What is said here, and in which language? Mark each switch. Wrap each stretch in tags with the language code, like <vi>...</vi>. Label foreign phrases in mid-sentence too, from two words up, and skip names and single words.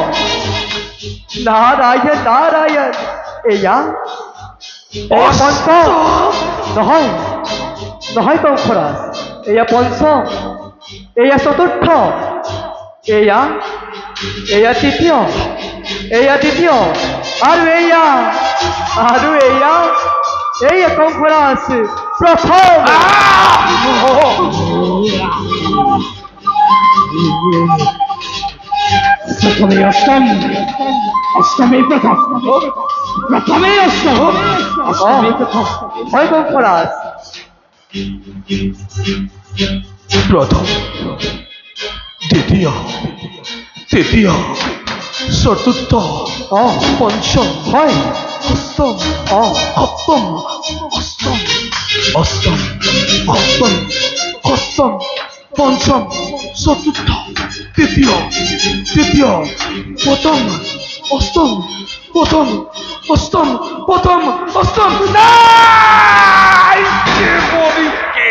<as>নারায়ণ নারায়ণ এয়া পঞ্চম নহয় নহয় কংসৰাজ এয়া পঞ্চম এয়া চতুৰ্থ এয়া তৃতীয় এয়া দ্বিতীয় আৰু এয়া কংসৰাজ প্ৰথম। প্রথমে অষ্টম অষ্টমে প্রথম প্রথমে অষ্টম অষ্টমে প্রথম হয় কংসৰাজ প্ৰথম দ্বিতীয় তৃতীয় চতুৰ্থ পঞ্চম হয় অষ্টম সপ্তম অষ্টম অষ্টম সপ্তম অষ্টম পঞ্চম চতুৰ্থ তৃতীয় প্ৰথম অষ্টম প্ৰথম অষ্টম প্ৰথম অষ্টম নাই দেৱৰীখি</as>